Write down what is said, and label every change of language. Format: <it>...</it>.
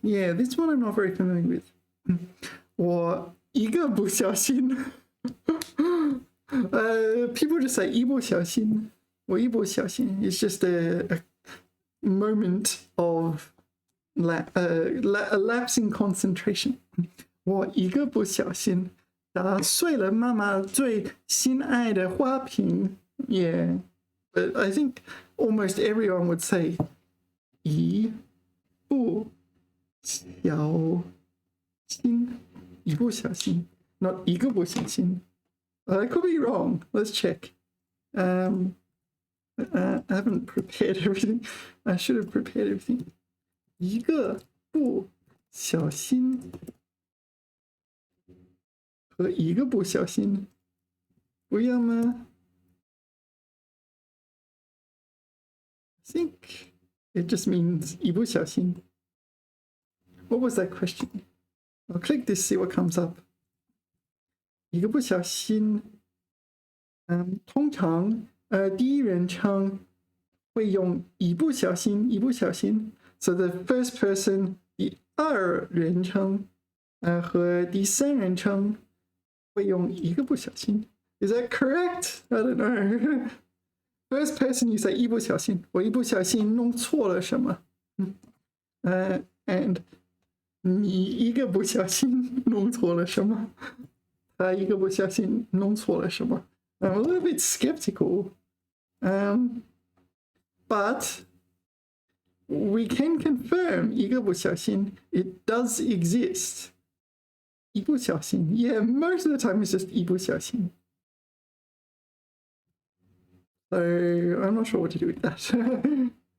<en>Yeah, this one I'm not very familiar with. 我一个不小心people just say 一不小心 or 一不小心 It's just a moment of a lapse in concentration.</en> <zh>我一个不小心打碎了妈妈最心爱的花瓶</zh> <en>Yeah, but I think almost everyone would say 一不小心一不小心 not 一个不小心I could be wrong. Let's check. I haven't prepared everything. I should have prepared everything.</en> <zh>一个不小心和一个不小心不一样吗？</zh> <en>I think it just means 一不小心 What was that question? I'll click this, see what comes up.</en> <zh>一个不小心，通常第一人称会用一不小心，一不小心。</zh> <en>So the first person</en> <zh>第二人称和第三人称会用一个不小心。</zh> <en>Is that correct? I don't know. First person you say</en> <zh>一不小心，我一不小心弄错了什么？And 你一个不小心弄错了什么？一个不小心弄错了什么</zh> <en>I'm a little bit skeptical, but we can confirm 一个不小心 it does exist. 一不小心 Yeah, most of the time it's just 一不小心 So I'm not sure what to do with that.</en>